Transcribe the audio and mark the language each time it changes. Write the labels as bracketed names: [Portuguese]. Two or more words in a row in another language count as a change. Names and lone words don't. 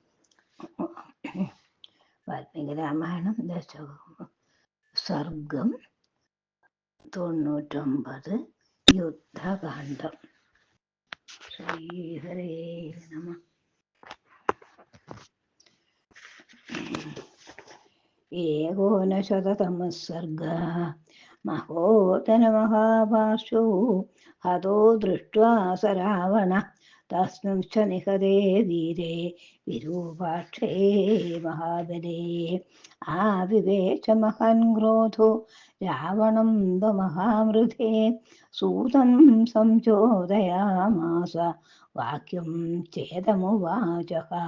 [Sanskrit] വാൽമീകി രാമായണം ദശകം സർഗം 99 യുദ്ധകാന്ഡം. ശ്രീഹരേ നമഃ. ഏകോനശതതമഃ സർഗഃ. മഹോദനമഹാപാർശ്വോ ഹതോ ദൃഷ്ട്വാ स रावणः तस्मिंश्च निहते वीरे विरूपाक्षे महाबले. आविवेच महान् क्रोधो रावणं महामृधे सूतं संचोदयामास वाक्यं चेदमुवाचः.